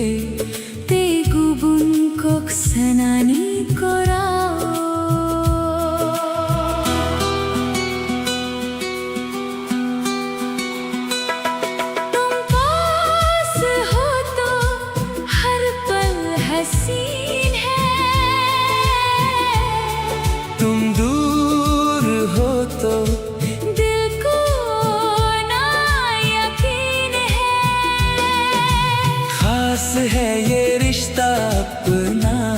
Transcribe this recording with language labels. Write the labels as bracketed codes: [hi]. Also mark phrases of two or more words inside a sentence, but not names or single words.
[trp] Te gubun kok sanani korao [hi] तुम पास हो तो हर पल हसीन है तुम दूर हो तो दिल को ना यकीन है खास है ये रिश्ता अपना